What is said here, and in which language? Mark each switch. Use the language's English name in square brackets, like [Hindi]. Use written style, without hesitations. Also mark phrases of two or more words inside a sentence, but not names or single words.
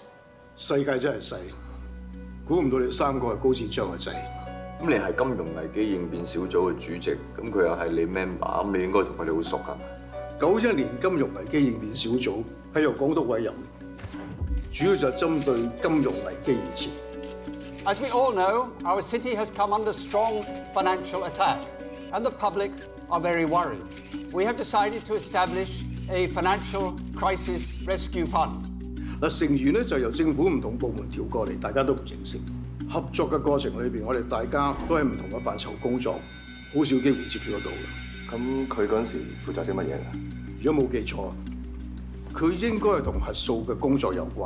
[Cantonese] 世界真係細，估唔到你三個係高展昌嘅仔。咁你係金融危機應變小組嘅主席，咁佢又係你 member，咁你應該同佢哋好熟㗎。 91年金融危機應變小組係由港督委任，主要就係針對金融危機而設。 [English] As we all know, our city has come under strong financial attack, and the public are very worried. We have decided to establish a financial crisis rescue fund. [Cantonese] 嗱，成員咧就由政府唔同部門調過嚟，大家都唔認識。合作嘅過程裏邊，我哋大家都喺唔同嘅範疇工作，好少機會接觸得到嘅。咁佢嗰陣時負責啲乜嘢㗎？如果冇記錯，佢應該係同核數嘅工作有關。